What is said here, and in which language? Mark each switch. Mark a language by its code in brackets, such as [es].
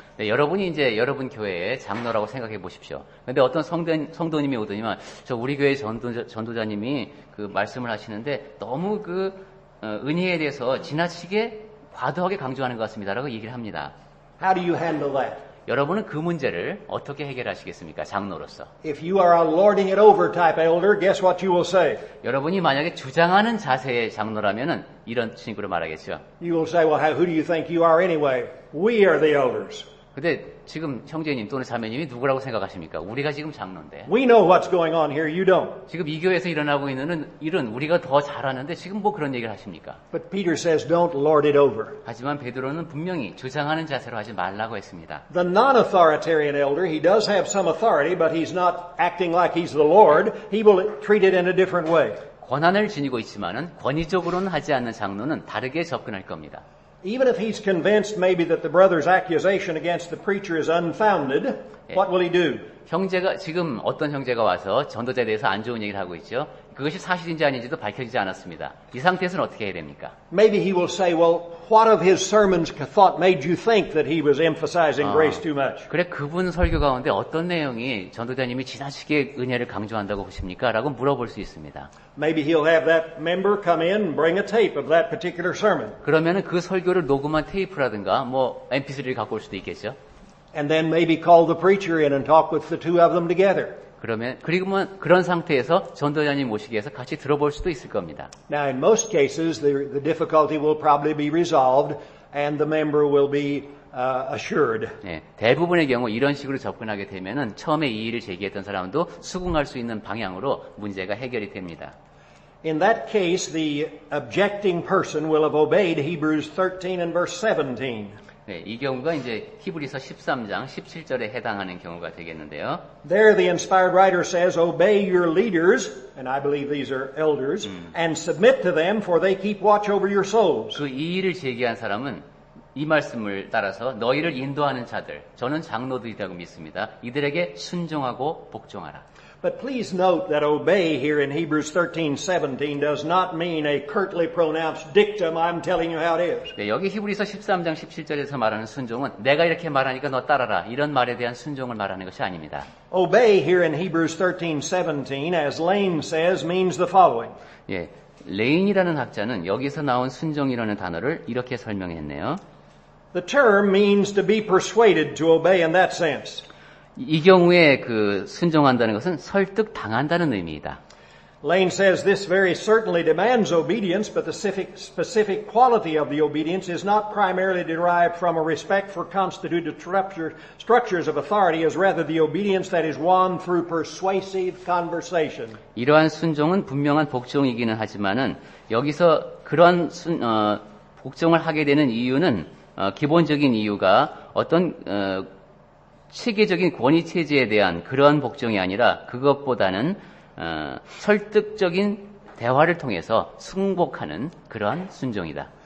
[ko] 네, 여러분이 이제 여러분 교회의 장로라고 생각해 보십시오. 근데 어떤 성도님이 오더니만 저 우리 교회 전도자님이 그 말씀을 하시는데 너무 그 은혜에 대해서 지나치게 과도하게 강조하는 것 같습니다라고 얘기를 합니다. [en] How do you handle that? [ko] 여러분은 그 문제를 어떻게 해결하시겠습니까? 장로로서. [en] If you are a lording it over type elder, guess what you will say? [ko] 여러분이 만약에 주장하는 자세의 장로라면은 이런 식으로 말하겠죠. [en] You will say, well, who do you think you are anyway? We are the elders. [ko] 근데 지금 형제님 또는 자매님이 누구라고 생각하십니까? 우리가 지금 장로인데. [en] We know what's going on here, you don't. [ko] 지금 이 교회에서 일어나고 있는 일은 우리가 더 잘하는데 지금 뭐 그런 얘기를 하십니까? [en] But Peter says, don't lord it over. [ko] 하지만 베드로는 분명히 주장하는 자세로 하지 말라고 했습니다. [en] The non-authoritarian elder, he does have some authority, but he's not acting like he's the Lord. He will treat it in a different way. [ko] 권한을 지니고 있지만은 권위적으로는 하지 않는 장로는 다르게 접근할 겁니다. [en] Even if he's convinced maybe that the brother's accusation against the preacher is unfounded, what will he do? [ko] 형제가 지금 어떤 형제가 와서 전도자에 대해서 안 좋은 얘기를 하고 있죠. 그것이 사실인지 아닌지도 밝혀지지 않았습니다. 이 상태에서는 어떻게 해야 됩니까? [en] Maybe he will say, well, what of his sermons thought made you think that he was emphasizing grace too much? [ko] 그래 그분 설교 가운데 어떤 내용이 전도자님이 지나치게 은혜를 강조한다고 보십니까? 라고 물어볼 수 있습니다. [en] Maybe he'll have that member come in and bring a tape of that particular sermon. [ko] 그러면은 그 설교를 녹음한 테이프라든가 뭐 MP3를 갖고 올 수도 있겠죠. [en] And then maybe call the preacher in and talk with the 2 of them together. [ko] 그리고 그런 상태에서 전도자님 모시기 위해서 같이 들어볼 수도 있을 겁니다. [en] Now, in most cases, the difficulty will probably be resolved and the member will be assured. [ko] 네, 대부분의 경우 이런 식으로 접근하게 되면은 처음에 이의를 제기했던 사람도 수긍할 수 있는 방향으로 문제가 해결이 됩니다. [en] In that case, the objecting person will have obeyed Hebrews 13 and verse 17. [ko] 네, 이 경우가 이제 히브리서 13장 17절에 해당하는 경우가 되겠는데요. [en] There the inspired writer says, obey your leaders, and I believe these are elders, and submit to them for they keep watch over your souls. [ko] 그 이의를 제기한 사람은 이 말씀을 따라서 너희를 인도하는 자들, 저는 장로들이라고 믿습니다. 이들에게 순종하고 복종하라. [en] But please note that obey here in Hebrews 13:17 does not mean a curtly pronounced dictum, I'm telling you how it is. [ko] 네, 여기 히브리서 13장 17절에서 말하는 순종은 내가 이렇게 말하니까 너 따라라 이런 말에 대한 순종을 말하는 것이 아닙니다. [en] Obey here in Hebrews 13:17, as Lane says, means the following. [ko] 예, 레인이라는 학자는 여기서 나온 순종이라는 단어를 이렇게 설명했네요. [en] The term means to be persuaded to obey in that sense. [ko] 이 경우에 그 순종한다는 것은 설득 당한다는 의미이다. [en] Lane says this very certainly demands obedience, but the specific quality of the obedience is not primarily derived from a respect for constituted structures of authority, as rather the obedience that is won through persuasive conversation. [ko] 이러한 순종은 분명한 복종이기는 하지만은 여기서 그런 복종을 하게 되는 이유는 기본적인 이유가 어떤 체계적인 권위 체제에 대한 그러한 복종이 아니라 그것보다는 설득적인 대화를 통해서 승복하는 그러한 순종이다.